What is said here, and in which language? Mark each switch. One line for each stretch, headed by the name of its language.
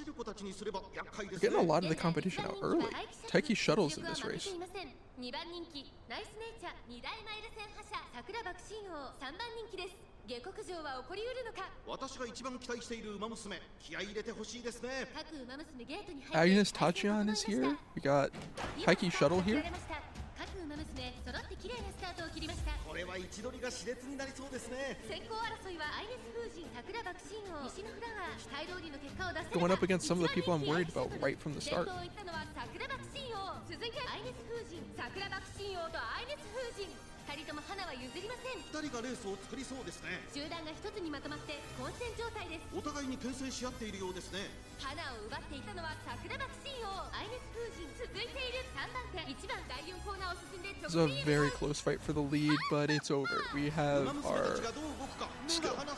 English: We're getting a lot of the competition out early. Taiki Shuttle's in this race.
Japanese: 2番人気ナイスネイチャー2大マイル戦覇者桜爆心王3番人気です。下克上は起こりうるのか。私が一番期待している馬娘、気合い入れてほしいですね。各馬娘ゲートに入って
English: Agnes Tachion is here. We got Taiki Shuttle here.
Japanese: 各馬娘揃って綺麗なスタートを切りました。これは位置取りが熾烈になりそうですね。先行争いはアイネス風神桜爆心王西のフラワー期待通りの結果を出せ。
English: Going up against some of the people I'm worried about right from the start.
Japanese: 先頭を行ったのは桜爆心王。続いてアイネス風神桜爆心王とアイネス風神。 2人とも花は譲りません。 2人がレースを作りそうですね。集団が一つにまとまって混戦状態です。お互いに牽制し合っているようですね。花を奪っていたのは桜爆心王アイネス風神。続いている3番手1番第4コーナーを進んで
English: This is a very close fight for the lead, but it's over. We have our skill.